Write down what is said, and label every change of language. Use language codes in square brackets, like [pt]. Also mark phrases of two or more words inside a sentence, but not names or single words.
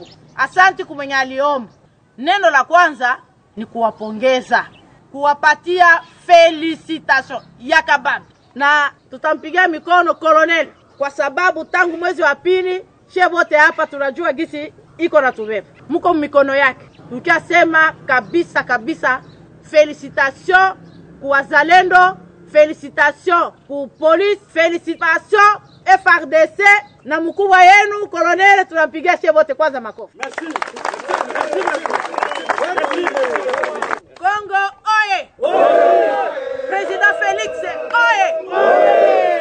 [sw] Asante kwa mwenye aliomba. Neno la kwanza ni kuwapongeza, kuwapatia felicitation ya kabambi, na tutampigia mikono Colonel kwa sababu tangu mwezi wa pili shehe wote hapa tunajua gisi iko na tubeba. Mko mikono yake. Tukasema kabisa kabisa felicitation kwa wazalendo, felicitation kwa police, felicitation FARDC na mkubwa yenu Colonel. Tunampigia shehe wote kwanza makofi. [ln] Merci. Congo oye! Oye! President Felix oye! Oye!